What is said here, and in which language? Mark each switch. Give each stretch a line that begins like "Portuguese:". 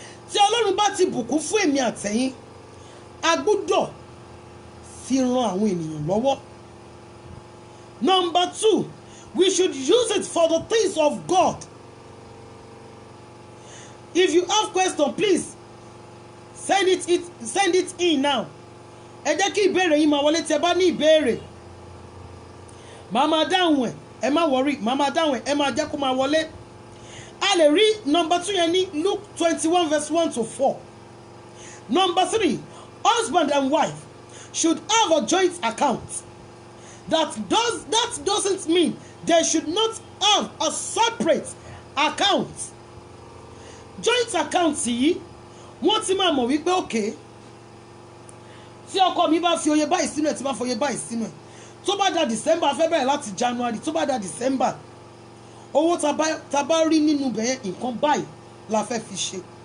Yoruba: Tí Ọlọ́run bá ti bùkún fún èmi àtẹ̀yin, a gbọ́dọ̀ fi ran àwọn ènìyàn lọ́wọ́.
English: Number 2, we should use it for the things of God. If you have question, please send it in now.
Yoruba: Ẹ jẹ́ kí ìbéèrè yín máa wọlé tí ẹ bá ní ìbéèrè. Màmá dáhùn ẹ̀, ẹ má worry, màmá dáhùn ẹ̀, ẹ máa jẹ́ kó máa wọlé. A lè rí number 2 yẹn ní Luke 21 verse 1-4.
English: Number 3, husband and wife should have a joint account. That doesn't mean they should not have a separate account.
Yoruba: Joint account yìí wọ́n ti máa mọ̀ wípé okay, tí ọkọ mi bá fi oye báyìí sínú ẹ̀ tí bá fi oye báyìí sínú ẹ̀, tó bá da December fẹ́ bẹ̀rẹ̀ láti January, tó bá da December owó tá bá rí nínú bẹ̀yẹn nǹkan báyìí la fẹ́ fi ṣe.